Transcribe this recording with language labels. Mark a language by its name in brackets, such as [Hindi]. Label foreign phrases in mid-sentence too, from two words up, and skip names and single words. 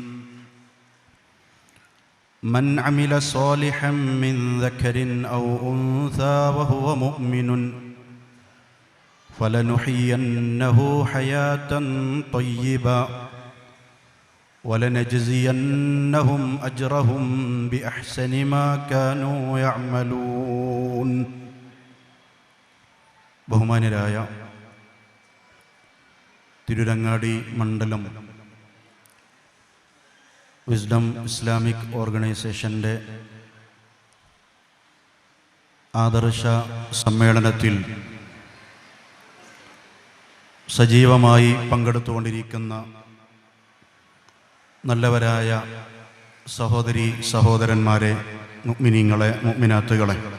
[Arabic] من عمل صالحا من ذكر أو أنثى وهو مؤمن فلنحيينه حياة طيبة ولنجزينهم أجرهم بأحسن ما كانوا يعملون. [Malayalam] ബഹുമാന്യരായ തിരുരങ്ങാടി മണ്ഡലം വിസ്ഡം ഇസ്ലാമിക് ഓർഗനൈസേഷൻ്റെ ആദർശ സമ്മേളനത്തിൽ സജീവമായി പങ്കെടുത്തുകൊണ്ടിരിക്കുന്ന നല്ലവരായ സഹോദരീ സഹോദരന്മാരെ, മുഅ്മിനീങ്ങളെ, മുഅ്മിനാത്തുകളെ,